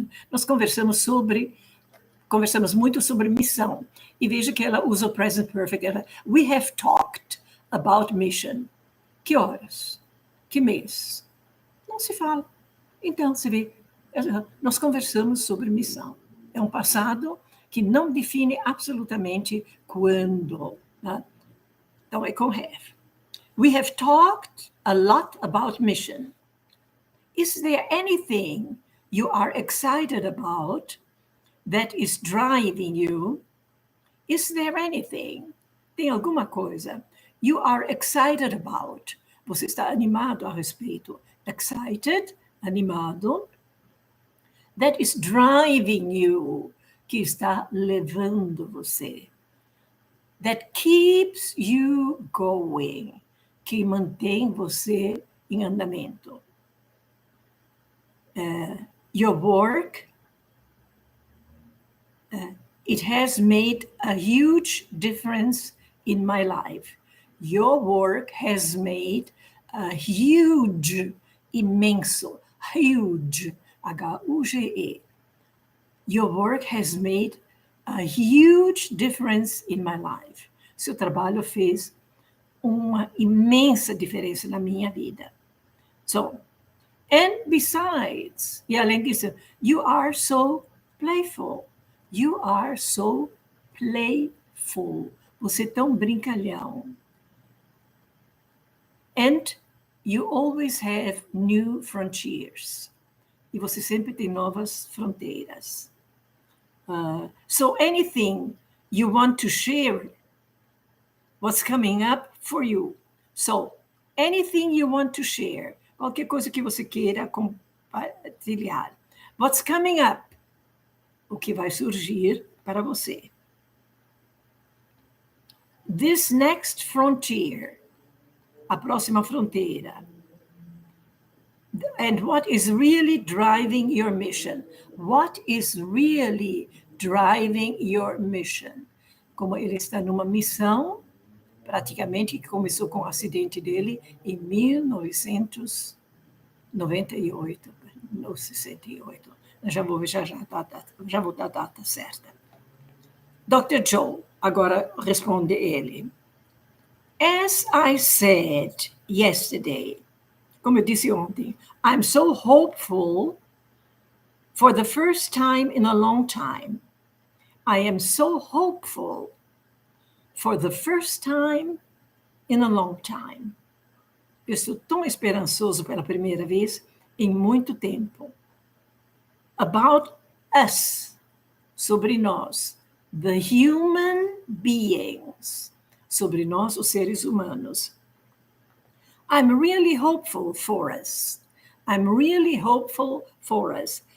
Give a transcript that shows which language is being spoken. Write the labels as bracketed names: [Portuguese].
[Portuguese] Nós conversamos muito sobre missão. E veja que ela usa o present perfect. [English] We have talked about mission. [Portuguese] Que horas? Que mês? Não se fala. Então, você vê, nós conversamos sobre missão. É um passado que não define absolutamente quando. Tá? Então, é com have. [English] We have talked a lot about mission. Is there anything you are excited about that is driving you? Is there anything? [Portuguese] Tem alguma coisa [English] you are excited about? [Portuguese] Você está animado a respeito. Excited, animado. [English] That is driving you, [Portuguese] que está levando você. [English] That keeps you going, [Portuguese] que mantém você em andamento. [English] Your work, it has made a huge difference in my life. Your work has made a huge, imenso, huge, H-U-G-E. Your work has made a huge difference in my life. [Portuguese] Seu trabalho fez uma imensa diferença na minha vida. [English] So, and besides, [Portuguese] e além disso, [English] you are so playful. You are so playful. [Portuguese] Você é tão brincalhão. [English] And you always have new frontiers. E você sempre tem novas fronteiras. So anything you want to share, what's coming up for you. So anything you want to share, [Portuguese] qualquer coisa que você queira compartilhar. [English] What's coming up? [Portuguese] O que vai surgir para você. [English] This next frontier, [Portuguese] a próxima fronteira. [English] And what is really driving your mission? What is really driving your mission? [Portuguese] Como ele está numa missão, praticamente, que começou com o acidente dele em 1986. 98, ou 68. Já vou dar a data certa. Dr. [English] Joe, [Portuguese] agora responde ele. [English] As I said yesterday, [Portuguese] como eu disse ontem, [English] I'm so hopeful for the first time in a long time. I am so hopeful for the first time in a long time. [Portuguese] Eu estou tão esperançoso pela primeira vez em muito tempo. [English] About us, [Portuguese] sobre nós, [English] the human beings, [Portuguese] sobre nós, os seres humanos. [English] I'm really hopeful for us. I'm really hopeful for us.